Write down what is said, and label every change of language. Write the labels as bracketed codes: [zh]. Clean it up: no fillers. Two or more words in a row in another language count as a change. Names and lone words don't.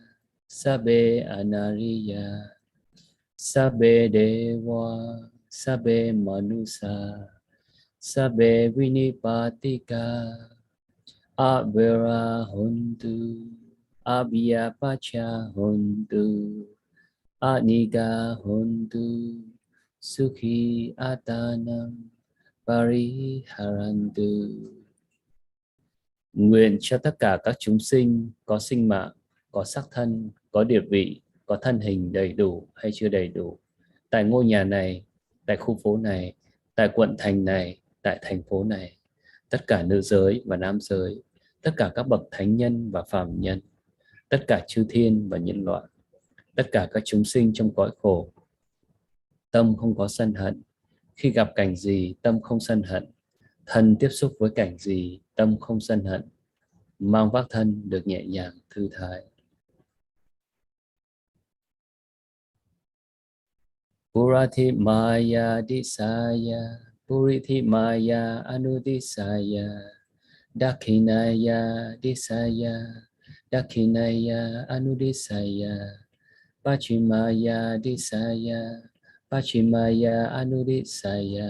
[pi] sabbe anariya, sabbe dewa, sabbe manusa, sabbe vinipatika, avera hontu, abhya pacha hontu, aniga hontu, sukhi atanam pariharantu. [vi] Nguyện cho tất cả các chúng sinh có sinh mạng, có sắc thân, có địa vị, có thân hình đầy đủ hay chưa đầy đủ, tại ngôi nhà này, tại khu phố này, tại quận thành này, tại thành phố này, tất cả nữ giới và nam giới, tất cả các bậc thánh nhân và phàm nhân, tất cả chư thiên và nhân loại, tất cả các chúng sinh trong cõi khổ, tâm không có sân hận. Khi gặp cảnh gì, tâm không sân hận. Thân tiếp xúc với cảnh gì, tâm không sân hận. Mang vác thân được nhẹ nhàng, thư thái. [pi] Purati maya disaya, puriti maya anudisaya, dakhinaya disaya, dakhinaya anudisaya, pachimaya disaya, pachimaya anudisaya,